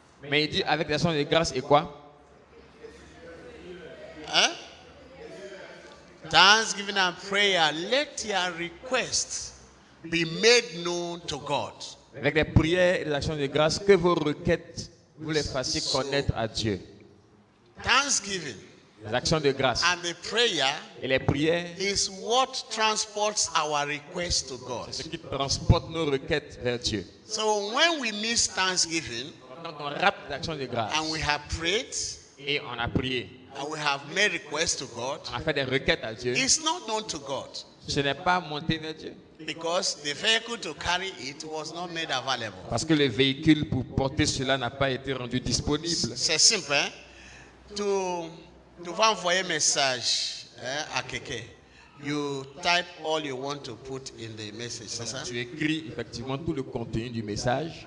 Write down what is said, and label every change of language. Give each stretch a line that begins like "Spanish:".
French: Mais il dit, avec l'action de grâce et quoi? Huh?
English: Thanksgiving and prayer, let your requests be made known to God.
French: Avec les prières et les actions de grâce, que vos requêtes, vous les fassiez connaître à Dieu.
English: Thanksgiving
French: Les actions de grâce
English: and the prayer
French: et les prières,
English: is what transports our requests to God.
French: c'est ce qui transporte nos requêtes vers Dieu.
English: So when we miss thanksgiving
French: Quand on rate les actions de grâce
English: and we have prayed
French: et on a prié,
English: and we have made requests to God,
French: on a fait des requêtes à Dieu,
English: it's not known to God
French: ce n'est pas monté vers Dieu.
English: because the vehicle to carry it was not made available.
French: Parce que le véhicule pour porter cela n'a pas été rendu disponible. C'est simple, hein? Tu vas envoyer un message à quelqu'un.
English: You type all you want to put in the message,
French: c'est ça? Tu écris effectivement tout le contenu du message